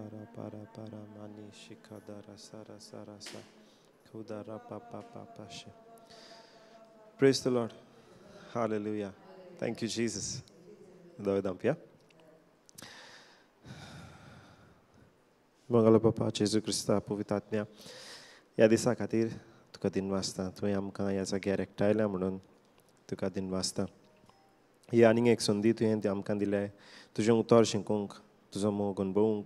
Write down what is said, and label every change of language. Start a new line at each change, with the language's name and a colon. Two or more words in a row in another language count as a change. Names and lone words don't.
English: para para mani shikadara sara sara sa kudara papa papa she. Praise the Lord. Hallelujah. Thank you, Jesus.
Konkani: Dovidam, मंगल बापा जेजू क्रिस्ता पवित्र आत्म्या ह्या दिसा खातीर तुका दिनवासता तुवें आमकां ह्या जाग्यार एकठांयल्या म्हणून तुका दिनवासता ही आनीक एक संदी तुवें आमकां दिल्या तुजें उतर शिकूंक तुजो मोग अणभवूंक